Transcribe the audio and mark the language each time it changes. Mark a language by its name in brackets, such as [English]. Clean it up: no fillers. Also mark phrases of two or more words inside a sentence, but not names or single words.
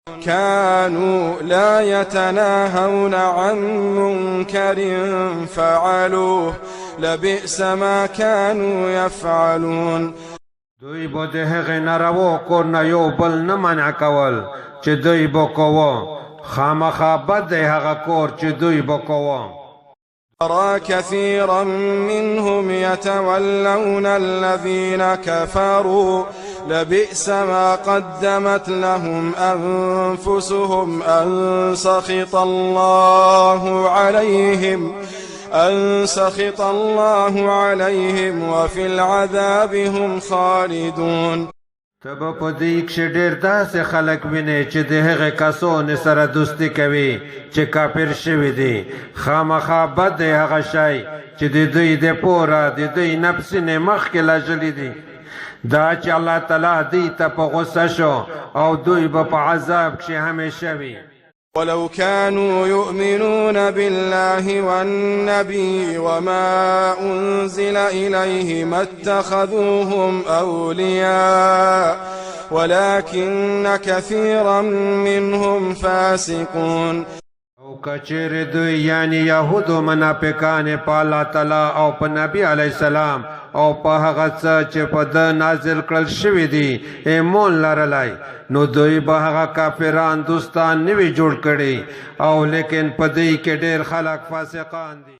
[Arabic] كانوا لا يتناهون عن منكر فعلوه لبئس ما كانوا يفعلون. [Pashto] دوی به د هغې ناروا کور نه یو بل نه منع کول چې دوی به کوه، خامخا بد دی هغه کور چې دوی به کوه. [Arabic] ترى كثيرا منهم يتولون الذين كفروا لبئس ما قدمت لهم أنفسهم أن سخط الله عليهم وفي العذاب هم خالدون. [Pashto] تبه په دې کښې ډېر داسې خلک وینې چې د هغې کسانو سره دوستي کوي چې کافر شوي دي. خامخا بد دی هغه شی چې د دوی د پوره د دوی نفسونه مخکې لژلي دي، دا چې الله تعالی دوی ته په غصه شو او دوی به په عذاب کښې همیشه وي. [Arabic] ولو كانوا يؤمنون بالله والنبي وما أنزل إليه ما اتخذوهم أولياء ولكن كثيرا منهم فاسقون. [Pashto] او کچیر دوی یعنی یهودو منافقان په الله تعالی او په نبی [Arabic] علیه السلام [Pashto] او په هغه څه چې په ده نازل کړل شوي دي ایمان لرلی، نو دوی به هغه کافران دوستان نه وي جوړ کړي، او لیکن په دوی کې ډېر خلک فاسقان دي.